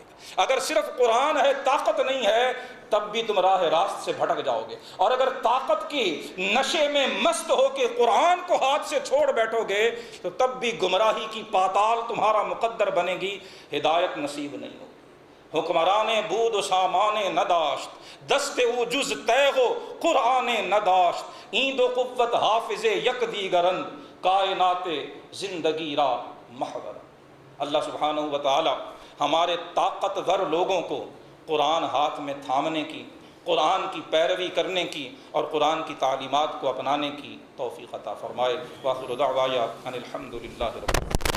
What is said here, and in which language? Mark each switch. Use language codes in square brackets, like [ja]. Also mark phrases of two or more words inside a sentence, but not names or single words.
[ur] اگر صرف قرآن ہے طاقت نہیں ہے تب بھی تم راہ راست سے بھٹک جاؤ گے، اور اگر طاقت کی نشے میں مست ہو کے قرآن کو ہاتھ سے چھوڑ بیٹھو گے تو تب بھی گمراہی کی پاتال تمہارا مقدر بنے گی، ہدایت نصیب نہیں ہوگی۔ [fa] حکمران بود و سامان نداشت، دست او جز تیغ و قرآن نداشت، این دو قوت حافظ یک دیگرند، کائنات زندگی را محور۔ [ur] اللہ سبحانہ و تعالی ہمارے طاقتور لوگوں کو قرآن ہاتھ میں تھامنے کی، قرآن کی پیروی کرنے کی اور قرآن کی تعلیمات کو اپنانے کی توفیق عطا فرمائے۔ [ar] وآخر دعوایا ان الحمد للہ رب العالمین۔